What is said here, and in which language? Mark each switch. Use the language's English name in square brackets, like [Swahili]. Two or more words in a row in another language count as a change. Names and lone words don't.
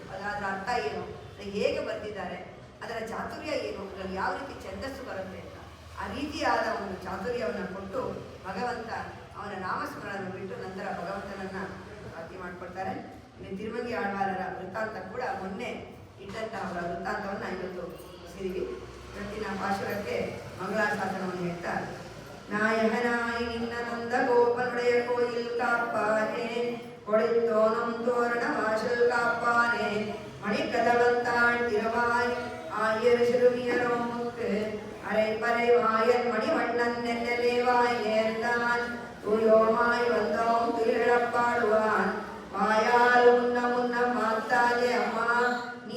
[Kannada] ಅದಾದ್ರ ಅರ್ಥ ಏನು, ಹೇಗೆ ಬರ್ತಿದ್ದಾರೆ, ಅದರ ಚಾತುರ್ಯ ಏನು, ಅದರಲ್ಲಿ ಯಾವ ರೀತಿ ಛಂದಸ್ಸು ಬರುತ್ತೆ ಅಂತ ಆ ರೀತಿಯಾದ ಒಂದು ಚಾತುರ್ಯವನ್ನು ಕೊಟ್ಟು ಭಗವಂತ ಅವನ ನಾಮಸ್ಮರಣವನ್ನು ಬಿಟ್ಟು ನಂತರ ಭಗವಂತನನ್ನ ಭಕ್ತಿ ಮಾಡಿಕೊಡ್ತಾರೆ. ಇನ್ನು ತಿರುಮಂಗಿ ಆಳ್ವಾರರ ವೃತ್ತಾಂತ ಕೂಡ ಮೊನ್ನೆ ಇಟ್ಟಂತಹ ಅವರ ವೃತ್ತಾಂತವನ್ನು ಇವತ್ತು ಮುಗಿಸಿದೀವಿ. ಇವತ್ತಿನ ಪಾಶುರಕ್ಕೆ ಮಂಗಳಾಶಾಸನವನ್ನು ಹೇಳ್ತಾರೆ. [Tamil] நாயகனாய் நின்ன நந்த கோபனுடைய கோயில் காப்பானே, கொடித்தோனும் தோரண வாசல் காப்பானே, மணிக்கதவந்தான் திருவாய் ஆயர் சிறுமியரோமுக்கு அரைப்பறை வாயன் மணிவண்ணன் நெல்லலேவாய் ஏர்ந்தான் தூயோமாய் வந்தோம் துயிலப்பாடுவான் வாயால் முன்ன முன்ன மாத்தாதே அம்மா நீ